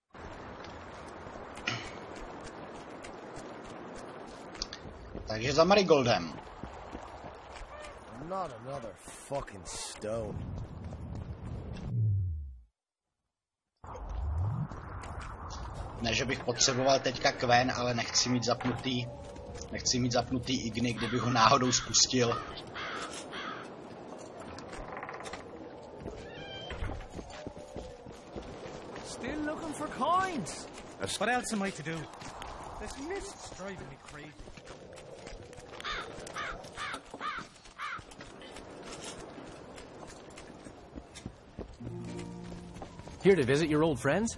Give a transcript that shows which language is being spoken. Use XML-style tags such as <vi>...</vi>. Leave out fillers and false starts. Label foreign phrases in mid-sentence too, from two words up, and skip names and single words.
<cs>Takže za Marigoldem.</cs> <en>Not another fucking stone.</en> <cs>Ne, že bych potřeboval teďka Quen, ale nechci mít zapnutý Igny, kdybych ho náhodou spustil.</cs> <en>Still looking for coins. What else am I to do? This mist's driving me crazy. Here to visit your old friends?</en>